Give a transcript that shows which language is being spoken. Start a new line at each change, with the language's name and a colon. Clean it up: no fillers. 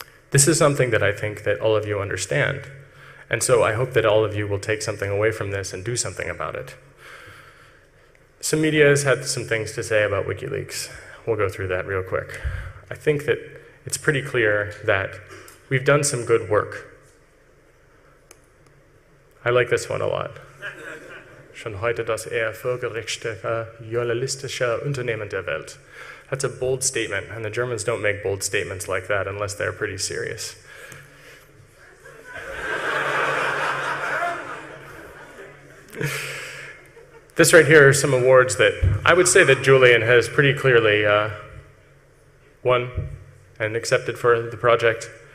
English: This is something that I think that all of you understand. And so I hope that all of you will take something away from this and do something about it. Some media has had some things to say about WikiLeaks. We'll go through that real quick. I think that it's pretty clear that we've done some good work. I like this one a lot.
German: Schon heute das erfolgreichste journalistische Unternehmen der Welt.
English: That's a bold statement, and the Germans don't make bold statements like that unless they're pretty serious. This right here are some awards that I would say that Julian has pretty clearly won and accepted for the project.